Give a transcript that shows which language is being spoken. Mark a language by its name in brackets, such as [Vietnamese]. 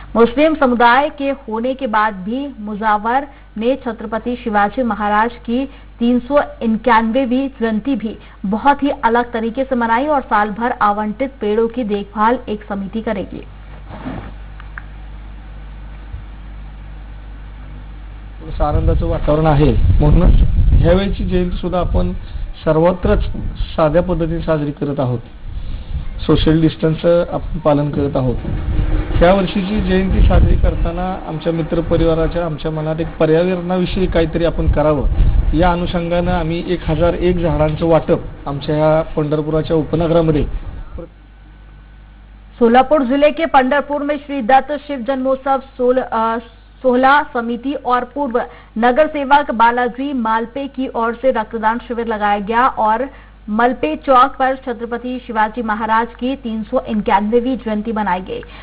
[Hindi] मुस्लिम समुदाय के होने के बाद भी मुजावर ने छत्रपति शिवाजी महाराज की 391वीं जयंती भी बहुत ही अलग तरीके से मनाई और साल भर आवंटित पेड़ों की देखभाल एक समिति करेगी। [Marathi] आनंदाचं वातावरण आहे, म्हणूनच ह्यावेळची जयंती सुद्धा आपण सर्वत्रच साध्या पद्धतीने साजरी करत आहोत। सोशल डिस्टन्स आपण पालन करत आहोत। ह्या वर्षीची जयंती साजरी करताना आमच्या मित्र परिवाराच्या आमच्या मनात एक पर्यावरणाविषयी काहीतरी आपण करावं या अनुषंगाने आम्ही 1001 झाडांचं वाटप आमच्या ह्या पंढरपुराच्या उपनगरामध्ये। [Hindi] सोलापुर जिले के पंढरपुर में श्री दत्त शिव जन्मोत्सव 16 समिति और पूर्व नगर सेवक बालाजी मालपे की ओर से रक्तदान शिविर लगाया गया और मलपे चौक पर छत्रपति शिवाजी महाराज की 391वीं जयंती मनाई गई।